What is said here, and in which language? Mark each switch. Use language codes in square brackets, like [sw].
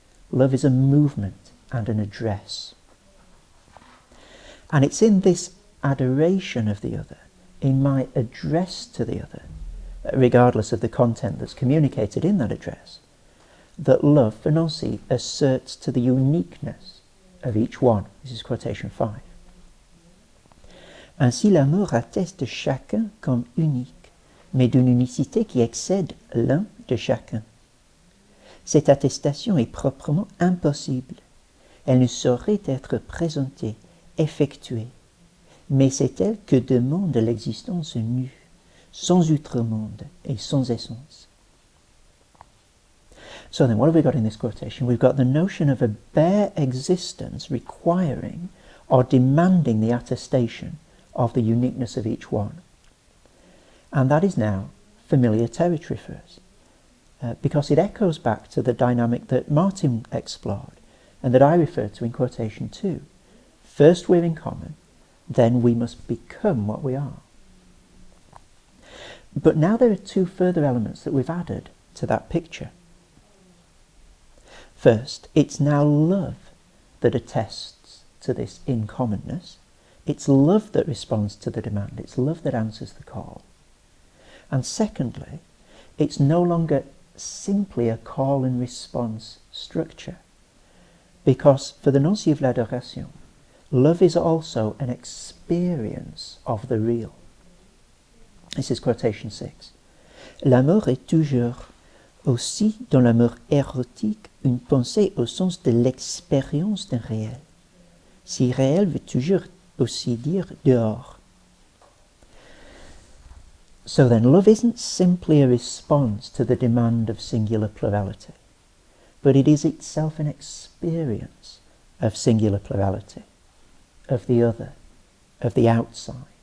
[en] Love is a movement and an address. And it's in this adoration of the other, in my address to the other, regardless of the content that's communicated in that address, that love, for Nancy, asserts to the uniqueness of each one. This is quotation 5. [fr] Ainsi l'amour atteste chacun comme unique, mais d'une unicité qui excède l'un de chacun. Cette attestation est proprement impossible. Elle ne saurait être présentée, effectuée, mais c'est elle que demande l'existence nue, sans outre-monde et sans essence. [en] So then, what have we got in this quotation? We've got the notion of a bare existence requiring or demanding the attestation of the uniqueness of each one. And that is now familiar territory for us, because it echoes back to the dynamic that Martin explored and that I referred to in quotation 2. First we're in common, then we must become what we are. But now there are two further elements that we've added to that picture. First, it's now love that attests to this in-commonness. It's love that responds to the demand. It's love that answers the call. And secondly, it's no longer simply a call and response structure, because for the Nancy of l'adoration, love is also an experience of the real. This is quotation 6. [fr] L'amour est toujours aussi dans l'amour érotique une pensée au sens de l'expérience d'un réel. Si réel veut toujours aussi dire dehors. [en] So then, love isn't simply a response to the demand of singular plurality, but it is itself an experience of singular plurality, of the other, of the outside.